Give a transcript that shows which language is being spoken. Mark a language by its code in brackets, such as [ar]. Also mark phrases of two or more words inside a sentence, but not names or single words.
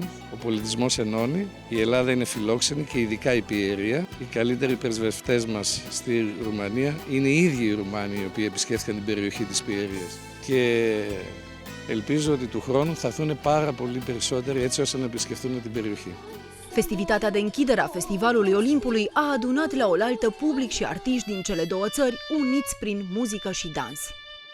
[el] Ο πολιτισμός ενώνει, η Ελλάδα είναι φιλόξενη και ειδικά η Πιερία. Οι καλύτεροι πρεσβευτές μας στη Ρουμανία είναι οι ίδιοι οι Ρουμάνοι οι οποίοι επισκέφθηκαν την περιοχή της Πιερίας. Και ελπίζω ότι του χρόνου θα έρθουν πάρα πολύ περισσότεροι έτσι ώστε να επισκεφθούν την περιοχή. [ro] Festivitatea de închidere a Festivalului Olimpului a adunat la oaltă public și artiști din cele două țări, uniți prin muzică și dans.